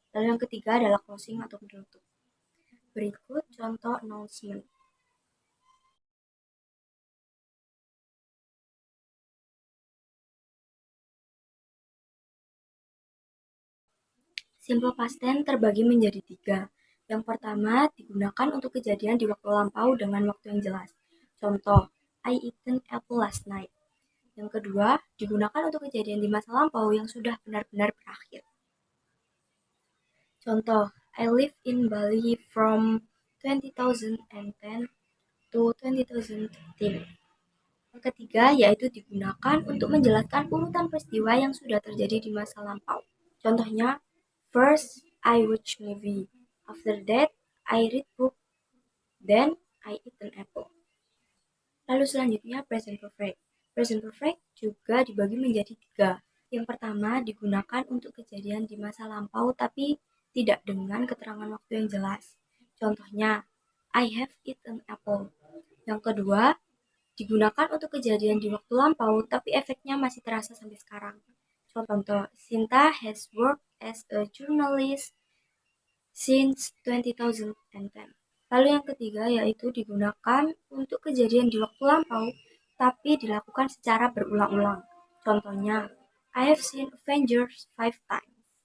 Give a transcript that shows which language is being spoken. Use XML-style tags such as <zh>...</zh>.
<id>Lalu yang ketiga adalah closing atau penutup. Berikut contoh announcement. Simple past tense terbagi menjadi 3. Yang pertama digunakan untuk kejadian di waktu lampau dengan waktu yang jelas. Contoh,</id> <en>I eaten apple last night.</en> <id>Yang kedua, digunakan untuk kejadian di masa lampau yang sudah benar-benar berakhir. Contoh,</id> <en>I live in Bali from 2010 to 2013.</en> <id>Yang ketiga, yaitu digunakan untuk menjelaskan urutan peristiwa yang sudah terjadi di masa lampau. Contohnya,</id> <en>first I watch movie, after that I read book, then I eat an apple.</en> <id>Lalu selanjutnya present perfect. Present perfect juga dibagi menjadi 3. Yang pertama digunakan untuk kejadian di masa lampau tapi tidak dengan keterangan waktu yang jelas. Contohnya,</id> <en>I have eaten apple.</en> <id>Yang kedua, digunakan untuk kejadian di waktu lampau tapi efeknya masih terasa sampai sekarang. Contoh,</id> <en>Sinta has worked as a journalist since 2010.</en> <id>Lalu yang ketiga yaitu digunakan untuk kejadian di waktu lampau tapi dilakukan secara berulang-ulang. Contohnya,</id> <en>I have seen Avengers 5 times.</en>